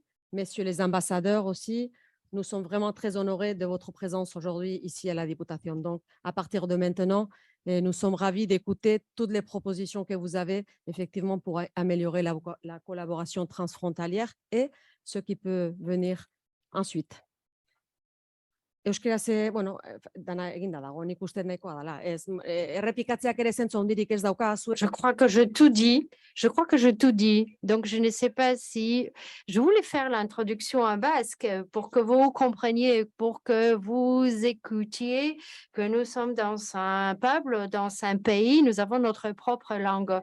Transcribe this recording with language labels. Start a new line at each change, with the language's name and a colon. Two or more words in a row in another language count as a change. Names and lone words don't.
French: Messieurs les ambassadeurs aussi, nous sommes vraiment très honorés de votre présence aujourd'hui ici à la Diputación. Donc, à partir de maintenant, nous sommes ravis d'écouter toutes les propositions que vous avez effectivement pour améliorer la collaboration transfrontalière et ce qui peut venir ensuite.
Basque: Euskaraz, bueno, dana eginda dago, nik uste nahikoa dela. Errepikatzeak ere zentzu handirik ez dauka zuek.
French: Je crois que j'ai tout dit. Je crois que j'ai tout dit. Donc, je ne sais pas si je voulais faire l'introduction en basque pour que vous compreniez, pour que vous écoutiez que nous sommes dans un peuple, dans un pays, nous avons notre propre langue.